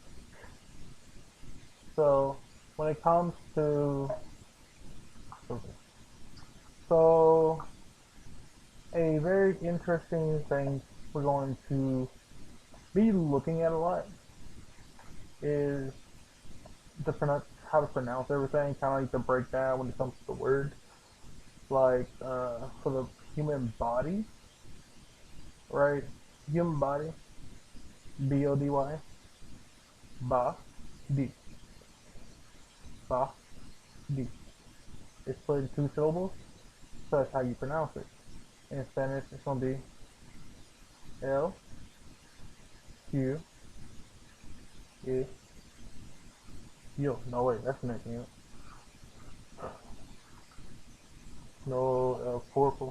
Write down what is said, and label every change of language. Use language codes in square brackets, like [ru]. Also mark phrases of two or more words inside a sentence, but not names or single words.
[en] So when it comes to so a very interesting thing we're going to be looking at a lot is how to pronounce everything, kind of like the breakdown when it comes to the words. Like for the human body, right? Human body, B-O-D-Y, ba, di, ba, di. It's split in two syllables, so that's how you pronounce it. In Spanish, it's gonna be L, Q, E, yo. No, wait, that's making it. No, [es] El Corpo.